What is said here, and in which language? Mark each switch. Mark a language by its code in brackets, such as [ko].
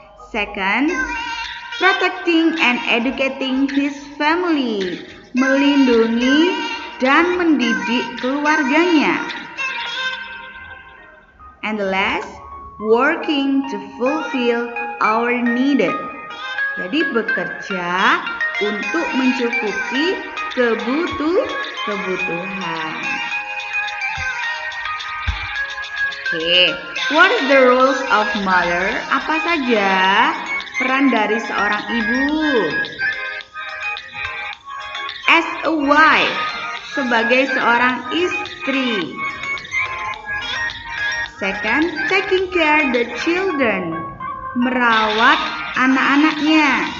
[en] Second, protecting and educating his family. [id] Melindungi dan mendidik keluarganya. [en] And the last, working to fulfill our needed. [id] Jadi bekerja untuk mencukupi kebutuhan. [en] Oke, what is the roles of mother? [id] Apa saja peran dari seorang ibu? [en] As a wife, [id] sebagai seorang istri. [en] Second, taking care the children, [id] merawat anak-anaknya.